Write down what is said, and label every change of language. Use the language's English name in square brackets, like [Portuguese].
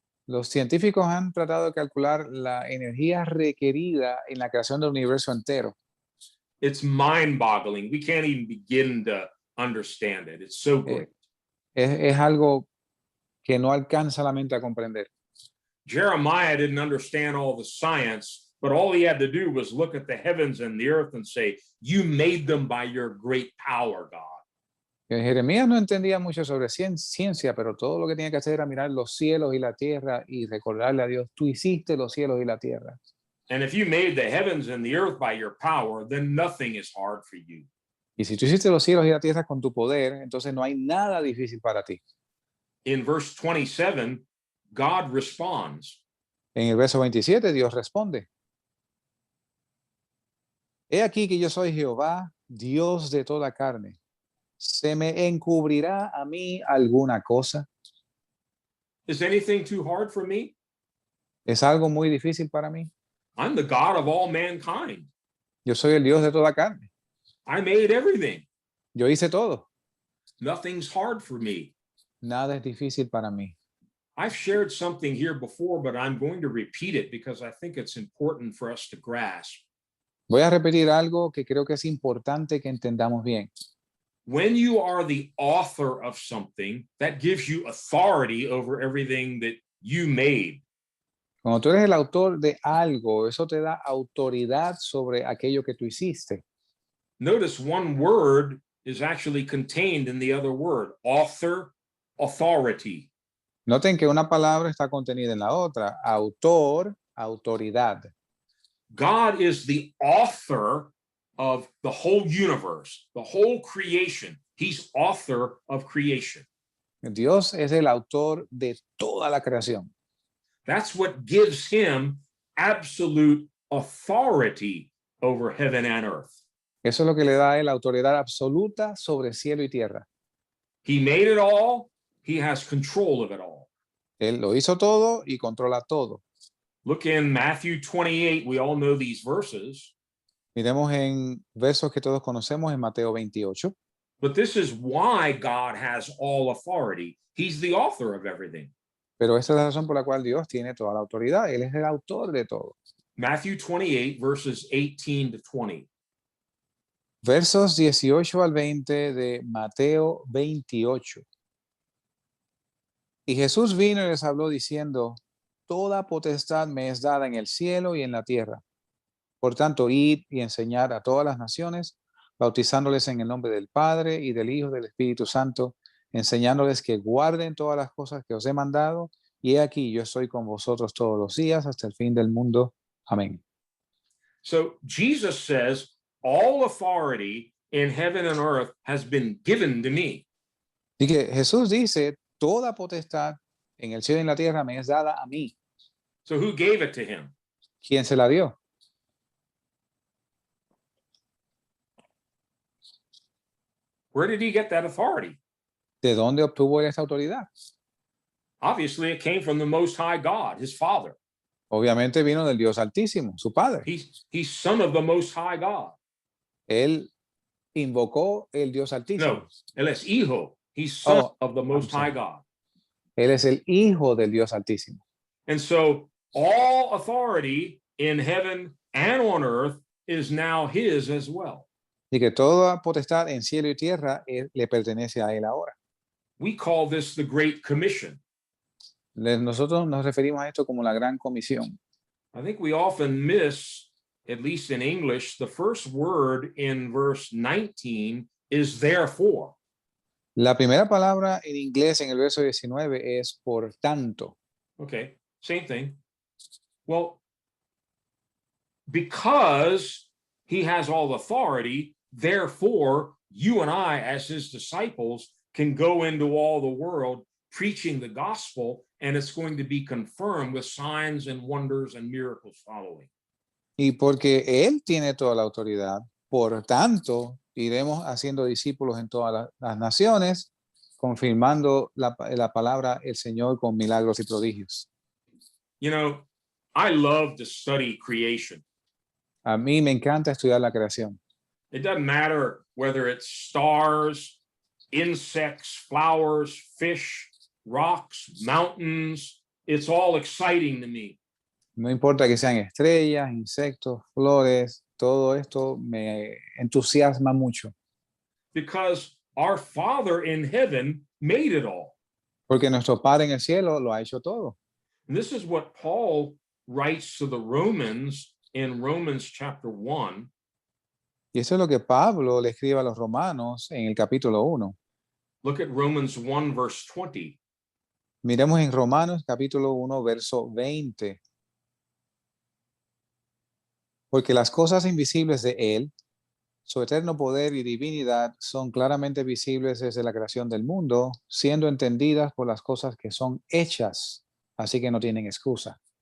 [Spanish] Los científicos han tratado de calcular la energía requerida en la creación del universo entero. [English] It's mind-boggling. We can't even begin to understand it. It's so Eh, great. [Spanish] es algo que no alcanza la mente a comprender. [English] Jeremiah didn't understand all the science, but all he had to do was look at the heavens and the earth and say, you made them by your great power, God. [Spanish] Jeremías no entendía mucho sobre ciencia, pero todo lo que tenía que hacer era mirar los cielos y la tierra y recordarle a Dios, tú hiciste los cielos y la tierra. [English] And if you made the heavens and the earth by your power, then nothing is hard for you. [Spanish] Y si tú hiciste los cielos y la tierra con tu poder, entonces no hay nada difícil para ti. [English] In verse 27, God responds. [Spanish] En el verso 27, Dios responde. He aquí que yo soy Jehová, Dios de toda carne. ¿Se me encubrirá a mí alguna cosa? [English] Is anything too hard for me? [Spanish] ¿Es algo muy difícil para mí? [English] I'm the God of all mankind. [Spanish] Yo soy el Dios de toda carne. [English] I made everything. [Spanish] Yo hice todo. [English] Nothing's hard for me. [Spanish] Nada es difícil para mí. [English] I've shared something here before, but I'm going to repeat it because I think it's important for us to grasp. [Spanish] Voy a repetir algo que creo que es importante que entendamos bien. [English] When you are the author of something, that gives you authority over everything that you made. [Spanish] Cuando tú eres el autor de algo, eso te da autoridad sobre aquello que tú hiciste. [English] Notice one word is actually contained in the other word, author, authority. [Spanish] Noten que una palabra está contenida en la otra, autor, autoridad. [English] God is the author of the whole universe, the whole creation. He's author of creation. [Spanish] Dios es el autor de toda la creación. [English] That's what gives him absolute authority over heaven and earth. [Spanish] Eso es lo que le da a él autoridad absoluta sobre cielo y tierra. [English] He made it all. He has control of it all. [Spanish] Él lo hizo todo y controla todo. [English] Look in Matthew 28. We all know these verses. [Spanish] Miremos en versos que todos conocemos en Mateo 28. [English] But this is why God has all authority. He's the author of everything. [Spanish] Pero esta es la razón por la cual Dios tiene toda la autoridad. Él es el autor de todo. [English] Matthew 28, verses 18 to 20. [Spanish] Versos 18 al 20 de Mateo 28. Y Jesús vino y les habló diciendo, toda potestad me es dada en el cielo y en la tierra. Por tanto, id y enseñad a todas las naciones, bautizándoles en el nombre del Padre y del Hijo y del Espíritu Santo, enseñándoles que guarden todas las cosas que os he mandado, y he aquí yo estoy con vosotros todos los días hasta el fin del mundo. Amén. [English] So Jesus says, all authority in heaven and earth has been given to me. [Spanish] Y que Jesús dice, toda potestad en el cielo y en la tierra me es dada a mí. [English] So who gave it to him? [Spanish] ¿Quién se la dio? [English] Where did he get that authority? [Spanish] ¿De dónde obtuvo él esta autoridad? [English] Obviously, it came from the Most High God, his Father. [Spanish] Obviamente vino del Dios Altísimo, su Padre. [English] He's son of the Most High God. [Spanish] Él invocó el Dios Altísimo. No, él es hijo. [English] He's son of the Most High God. [Spanish] Él es el Hijo del Dios Altísimo. [English] And so all authority in heaven and on earth is now his as well. [Spanish] Y que toda potestad en cielo y tierra le pertenece a él ahora. [English] We call this the Great Commission. [Spanish] Nosotros nos referimos a esto como la Gran Comisión. [English] I think we often miss, at least in English, the first word in verse 19 is therefore. [Spanish] La primera palabra en inglés en el verso 19 es por tanto. [English] Okay, same thing. Well, because he has all authority, therefore, you and I, as his disciples, can go into all the world preaching the gospel, and it's going to be confirmed with signs and wonders and miracles following. [Spanish] Y porque él tiene toda la autoridad, por tanto, iremos haciendo discípulos en todas las naciones, confirmando la palabra el Señor con milagros y prodigios. [English] You know, I love to study creation. [Spanish] A mí me encanta estudiar la creación. [English] It doesn't matter whether it's stars, insects, flowers, fish, rocks, mountains. it's all exciting to me. [Spanish] No importa que sean estrellas, insectos, flores, todo esto me entusiasma mucho, [English] Because our Father in heaven made it all. [Spanish] porque nuestro Padre en el cielo lo ha hecho todo. [English] And this is what Paul writes to the Romans in Romans chapter 1. [Spanish] Y eso es lo que Pablo le escribe a los romanos en el capítulo 1. [English] Look at Romans 1, verse 20. [Spanish] Miremos en Romanos capítulo 1, verso 20. Porque las cosas invisibles de Él, su eterno poder y divinidad, son claramente visibles desde la creación del mundo, siendo entendidas por las cosas que son hechas, así que no tienen excusa.